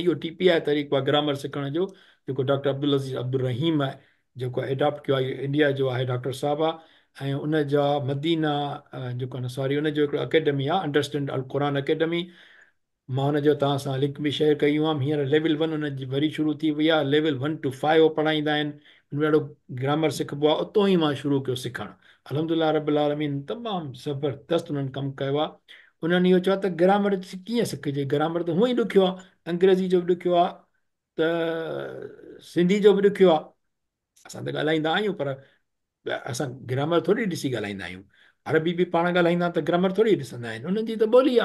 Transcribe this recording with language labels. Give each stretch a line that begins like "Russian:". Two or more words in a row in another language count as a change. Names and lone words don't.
Sindhi: इहो TPI तरीक़ो आहे ग्रामर सिखण जो, जेको डॉक्टर अब्दुल अज़ीज़ अब्दुल रहीम आहे, जेको एडॉप्ट कयो आहे, इंडिया जो आहे डॉक्टर साहब आहे। ऐं उन जा मदीना जेको आहे न, सॉरी, उन जो हिकिड़ो अकेडमी आहे, अंडरस्टैंड अल क़ुर अकेडमी। मां हुनजो तव्हां सां लिंक बि शेयर कयूं आहे। हींअर लेवल 1 हुनजी वरी शुरू थी वई आहे। लेवल 1 to 5 उहो पढ़ाईंदा आहिनि। हुन में ॾाढो ग्रामर सिखबो आहे। उतो ई मां शुरू कयो सिखणु।
Arabic: الحمد لله رب العالمين
Sindhi: तमामु ज़बरदस्तु उन्हनि कमु कयो आहे। उन्हनि इहो चयो त ग्रामर कीअं सिखिजे, ग्रामर त हूअं ई ॾुखियो आहे, अंग्रेज़ी जो बि ॾुखियो आहे, त सिंधी जो बि ॾुखियो आहे। असां त ॻाल्हाईंदा आहियूं, पर असां ग्रामर थोरी ॾिसी ॻाल्हाईंदा आहियूं। अरबी बि पाण ॻाल्हाईंदा त ग्रामर थोरी ॾिसंदा आहिनि, उन्हनि जी त ॿोली आहे।